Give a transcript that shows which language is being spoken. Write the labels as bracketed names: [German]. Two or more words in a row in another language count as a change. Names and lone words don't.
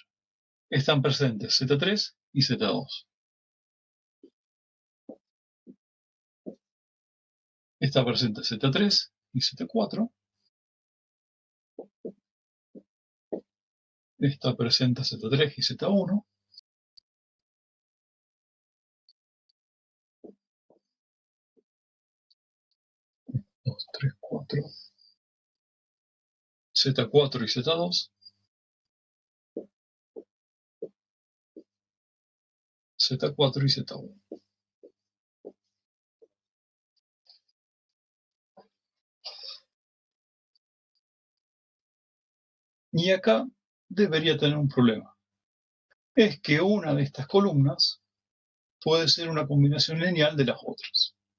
[Spanish] Están presentes Z3 y Z2. Está presente Z3 y Z4. Está presente Z3 y Z1. Dos, 3, 4. Z4 y Z2. Z4 y Z1. Y acá debería tener un problema. Es que una de estas columnas puede ser una combinación lineal de las otras.